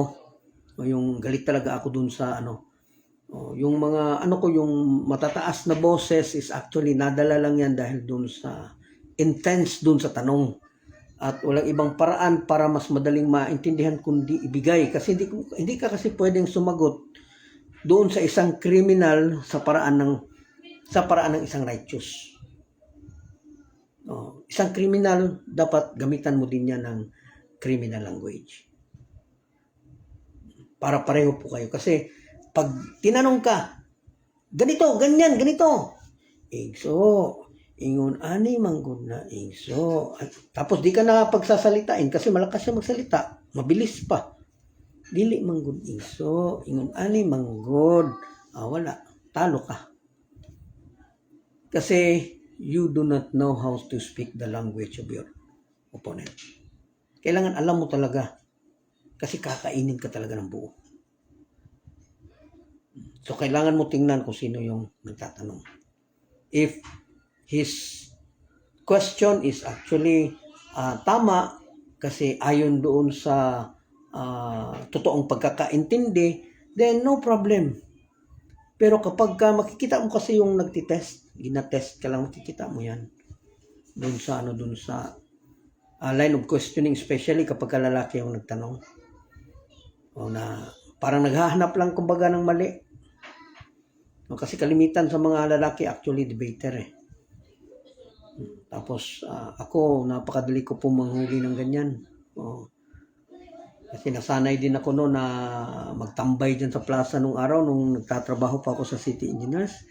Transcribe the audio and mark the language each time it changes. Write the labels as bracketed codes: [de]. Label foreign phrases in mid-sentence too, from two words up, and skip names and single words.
[tl] O yung galit talaga ako dun sa yung mga yung matataas na boses is actually nadala lang yan dahil dun sa intense dun sa tanong at walang ibang paraan para mas madaling maintindihan kundi ibigay kasi hindi ka kasi pwedeng sumagot doon sa isang criminal sa paraan ng isang righteous. Isang criminal dapat gamitan mo din yan ng [en] criminal language [tl] para pareho po kayo kasi pag tinanong ka, ganito, ganyan, ganito. [ceb] Igso, ingon ani manggod na igso. [tl] Tapos di ka na pagsasalitain kasi malakas siya magsalita. Mabilis pa. [ceb] Dili manggod igso, ingon ani manggod. [tl] Wala. Talo ka. [en] Kasi you do not know how to speak the language of your opponent. [tl] Kailangan alam mo talaga. Kasi kakainin ka talaga ng buo. So, kailangan mo tingnan kung sino yung nagtatanong. [en] If his question is actually [tl] tama, kasi ayon doon sa totoong pagkakaintindi, [en] then no problem. [tl] Pero kapag makikita mo kasi yung nagtitest, ginatest ka lang, makikita mo yan. Doon sa [en] line of questioning, [tl] especially kapag lalaki yung nagtanong. Na parang naghahanap lang kumbaga ng mali. Kasi kalimitan sa mga lalaki actually debater eh. Tapos ako napakadali ko po manghuli ng ganyan. Kasi nasanay din ako noon na magtambay dyan sa plaza nung araw nung nagtatrabaho pa ako sa City Engineers.